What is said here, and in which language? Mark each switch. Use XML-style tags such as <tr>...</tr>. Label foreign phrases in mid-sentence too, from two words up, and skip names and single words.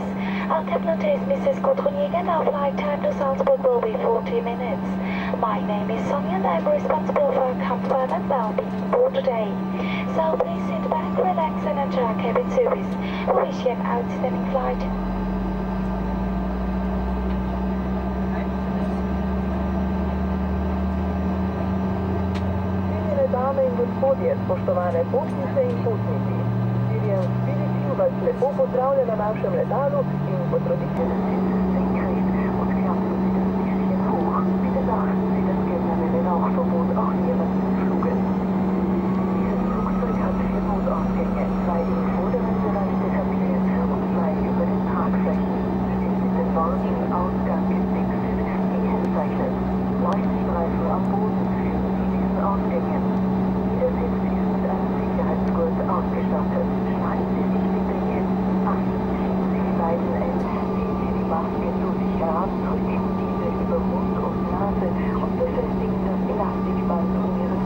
<en>Our captain is Mrs. Cotronier and our flight time to Salzburg will be 40 minutes. My name is Sonia and I'm responsible for comfort and well-being for today. So please sit back, relax and enjoy our cabin service. We wish you an outstanding flight.</en> <sl>Dame in gospodje, spoštovane potnice in potniki. Styrian Spiritu vas lepo pozdravlja na našem letalu in potrudite se.</sl> <de>Bitte beachten Sie das generelle Rauchverbot auch während des Fluges. Dieses Flugzeug hat 4 Notausgänge, 2 im vorderen Bereich der Kabine und 2 über den Tragflächen. Sie sind mit dem Worten Ausgang</de> <en>Exit</en> <de>gekennzeichnet. Leuchtstreifen am Boden führen zu diesen Ausgängen. Jeder Sitz ist mit einem Sicherheitsgurt ausgestattet. Schneiden Sie sich bitte jetzt an. Schieben Sie die beiden Enden, ziehen Sie die Maske zu sich herab, drücken diese über Mund und Nase und befestigen das Elastikband um</de>